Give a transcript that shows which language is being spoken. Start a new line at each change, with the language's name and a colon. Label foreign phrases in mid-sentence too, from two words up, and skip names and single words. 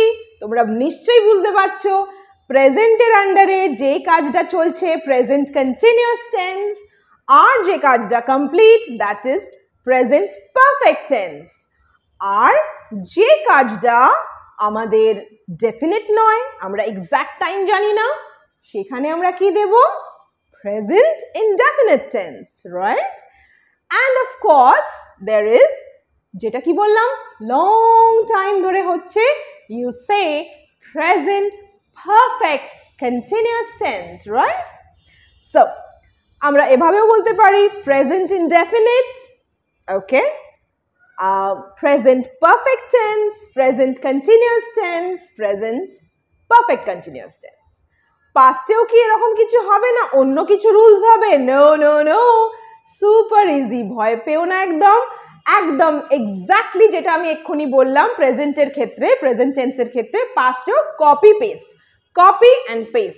Bangla: তোমরা নিশ্চয়ই বুঝতে পারছো, প্রেজেন্টের আন্ডারে যে কাজটা চলছে
English: present continuous tense,
Bangla: আর যে কাজটা
English: complete that is present perfect tense,
Bangla: আর যে কাজটা আমাদের ডেফিনিট নয়, আমরা
English: exact time
Bangla: জানি না, সেখানে আমরা কি দেব?
English: present indefinite tense, right? and of course there is,
Bangla: যেটা কি বললাম,
English: long time
Bangla: ধরে হচ্ছে,
English: you say present perfect continuous tense, right? So
Bangla: আমরা এভাবেও বলতে পারি
English: present indefinite, okay, present perfect tense, present continuous tense, present perfect continuous tense.
Bangla: পাস্টেও কি এরকম কিছু হবে না, অন্য কিছু রুলস হবে?
English: no no no, super easy,
Bangla: ভয় পেও না একদম। একদম এক্স্যাক্টলি যেটা আমি এক্ষুনি বললাম প্রেজেন্টের ক্ষেত্রে, প্রেজেন্ট টেন্সের ক্ষেত্রে পাস্টেও
English: copy paste, copy and paste.